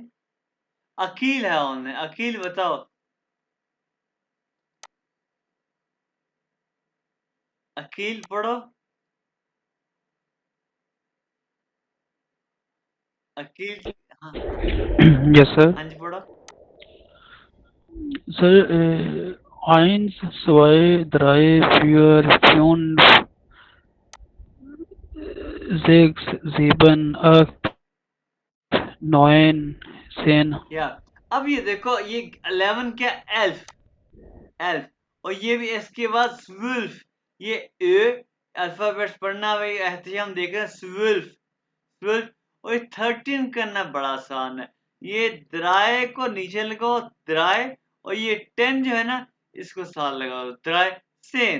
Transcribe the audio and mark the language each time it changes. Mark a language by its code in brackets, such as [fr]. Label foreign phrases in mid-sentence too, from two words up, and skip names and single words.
[hi] अकील है ऑनलाइन। अकील बताओ। अकील पढ़ो। अकील। हाँ [en] Yes, sir. [hi] हाँ जी पढ़ो। Sir, [de] eins, zwei, drei, vier, fünf, sechs, sieben, acht, neun, 10. [hi] या अब ये देखो, ये 11 क्या एल्फ, एल्फ। और ये भी इसके बाद स्विल्फ। ये ए अल्फाबेट्स पढ़ना भाई एहतियाम देख रहे हैं। स्विल्फ, स्विल्फ। और ये 13 करना बड़ा आसान है। ये द्राय को नीचे लगाओ, द्राय। और ये 10 जो है ना, इसको साथ लगाओ, [de] drei zehn.